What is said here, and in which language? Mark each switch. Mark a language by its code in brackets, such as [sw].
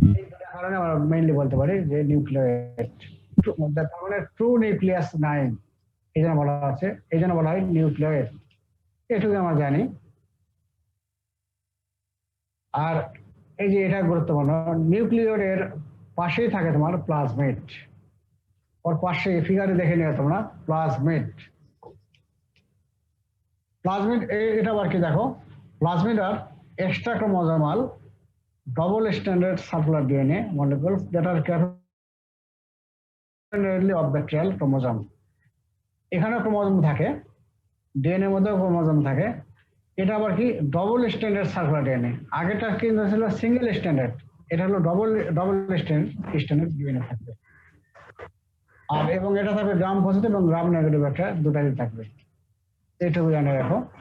[bn] এই দুটো কারণে আমরা মেইনলি বলতে পারি যে নিউক্লিয়েট, তার মানে ট্রু নিউক্লিয়াস নাই, এই জন্য বলা হচ্ছে, এই জন্য বলা হয় নিউক্লিয়েট। এটুকু আমরা জানি। আর এই যে এটা গুরুত্বপূর্ণ, নিউক্লিয়েটের পাশেই থাকে তোমার প্লাজমিড, ওর পাশে ফিগারে দেখে নিও তোমরা প্লাজমিড। প্লাজমিড এটা আবার কি দেখো, [en] Plasmid আর extra chromosomal double stranded circular DNA molecules that are capable of bacterial chromosome। [bn] এখানে ক্রোমোজোম থাকে, ডিএনএ এর মধ্যে ক্রোমোজোম থাকে। এটা আবার কি ডবল স্ট্যান্ডার্ড সার্কুলার ডিএনএ। আগেটা কি ছিল সিঙ্গেল স্ট্যান্ডার্ড, এটা হলো ডবল স্ট্যান্ডার্ড ডিএনএ থাকবে। আর এবং এটা থাকবে গ্রাম পজিটিভ এবং গ্রাম নেগেটিভ একটা দুটাই থাকবে, এইটুকু জানে রাখো।